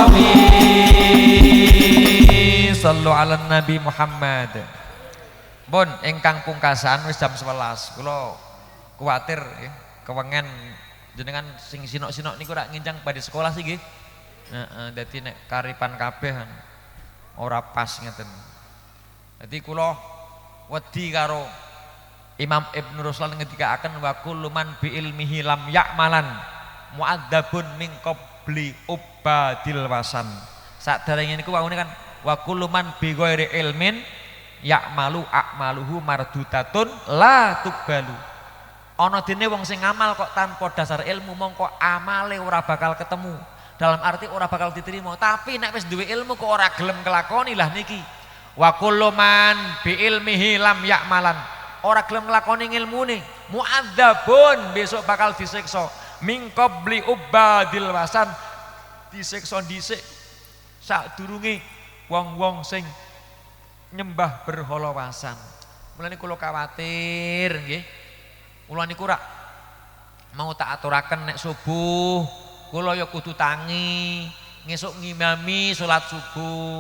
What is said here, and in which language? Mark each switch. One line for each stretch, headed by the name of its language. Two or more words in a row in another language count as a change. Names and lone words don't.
Arabic: صلوا على النبي محمد.
Javanese: Bon, ingkang pungkasan wis jam 11. Kula kuwatir ya, kewengen jenengan sing sinok-sinok niku rak ngincang badhe sekolah sih nggih. Heeh, dadi nek karipan kabeh ora pas ngeten. Dadi kula wedi karo Imam Ibnu Ruslan ngendikaaken
Arabic: وكل من بعلمه لم يعملن معذب من قبل عباد الوثن.
Javanese: Saderenge niku wawune kan
Arabic: وكل من بغير علم يعمل أعماله مردودة لا تقبل.
Javanese: Ana dene wong sing ngamal kok tanpa dasar ilmu mongko amale ora bakal ketemu.
Indonesian: Dalam arti
Javanese: ora bakal diterima. Tapi nek wis duwe ilmu kok ora gelem kelakoni lah niki.
Arabic: وكل من بعلمه لم يعملن.
Javanese: Ora gelem nglakoni ilmune, mu'adzabun besok bakal disiksa.
Arabic: من قبل عباد الوثن
Javanese: disiksa dhisik sadurunge wong-wong sing nyembah berhala wasan. Mulane kula kuwatir nggih. Kula niku rak mau tak aturaken nek subuh kula ya kudu tangi, ngesuk ngimami salat subuh.